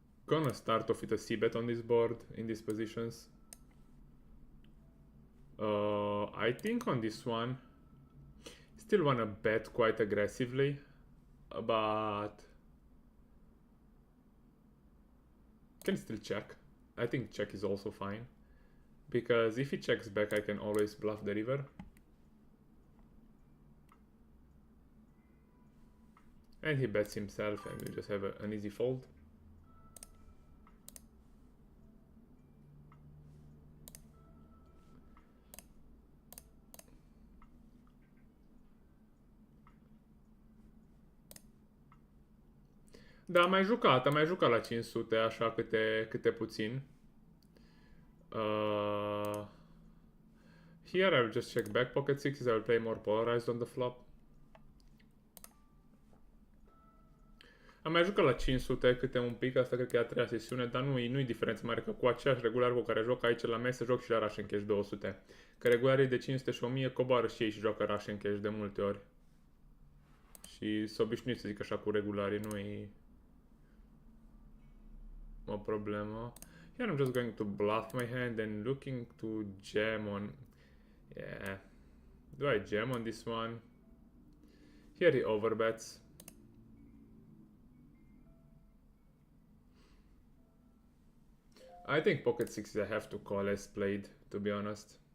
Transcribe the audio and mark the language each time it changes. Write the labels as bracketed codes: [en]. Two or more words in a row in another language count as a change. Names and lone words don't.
[en] gonna start off with a c-bet on this board in these positions. I think on this one still wanna bet quite aggressively, but can still check. I think check is also fine, because if he checks back I can always bluff the river. And he bets himself and we just have an easy fold. [ro] Da, am mai jucat la 500 așa câte puțin. [en] Here I will just check back pocket sixes, I will play more polarized on the flop. [ro] Am mai jucat la 500 câte un pic, asta cred că e a treia sesiune, dar nu-i diferență mare, că cu aceeași regular cu care joc aici la mese, joc și la rush and cash 200. Că regularii de 500 și 1000 coboară și ei și joacă rush and cash de multe ori. Și s-o obișnuit să zic așa cu regularii, nu-i o problemă. [en] Here I'm just going to bluff my hand and looking to jam on... Yeah. Do I jam on this one? Here he overbets. I think pocket sixes I have to call as played, to be honest.